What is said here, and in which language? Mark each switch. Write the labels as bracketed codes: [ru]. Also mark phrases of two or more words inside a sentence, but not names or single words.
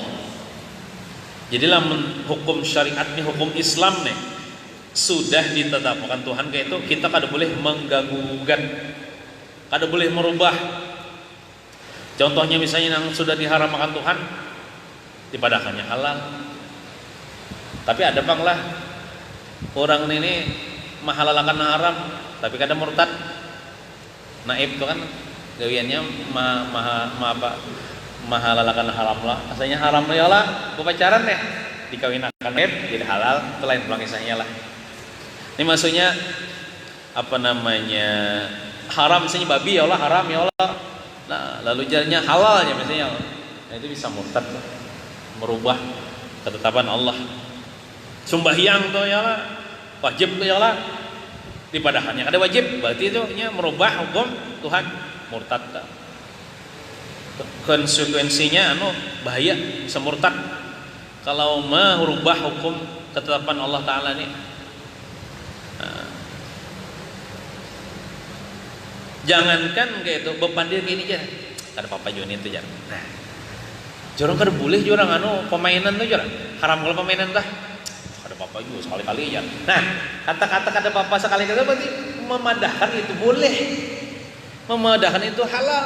[bjn] Jadilah hukum syariat nih, hukum Islam nih sudah ditetapkan Tuhan kayak itu, kita kada boleh mengganggu-gugat, kada boleh merubah. Contohnya misalnya yang sudah diharamkan Tuhan dipadakannya halal. Tapi ada bang lah orang ini mahalalakan haram tapi kada murtad. Naib itu kan gawiannya mahalalakan haram lah. Asalnya haram ya lah, pacaran deh dikawinakan naib jadi halal, itu lain pelangisannya lah. Ini maksudnya apa namanya, haram misalnya babi [ar] يا الله, [bjn] haram [ar] يا الله. [bjn] Nah, lalu jalannya halalnya misalnya, nah itu bisa murtad tuh, merubah ketetapan Allah. Sembahyang tuh [ar] يا الله, [bjn] wajib tuh [ar] يا الله, [bjn] dipadahannya ada wajib, berarti itu merubah hukum Tuhan, murtad tuh. Konsekuensinya bahaya, bisa murtad kalau merubah hukum ketetapan Allah Ta'ala nih. Jangankan kayak itu bepandir gini aja, kada apa-apa juga itu jangan. Nah, jorong kada boleh jorang pemainan tuh jorang haram kalau pemainan dah. Kada apa-apa juga sekali-kali aja. Nah, kata-kata kada apa-apa sekali-kali berarti memadahkan itu boleh, memadahkan itu halal.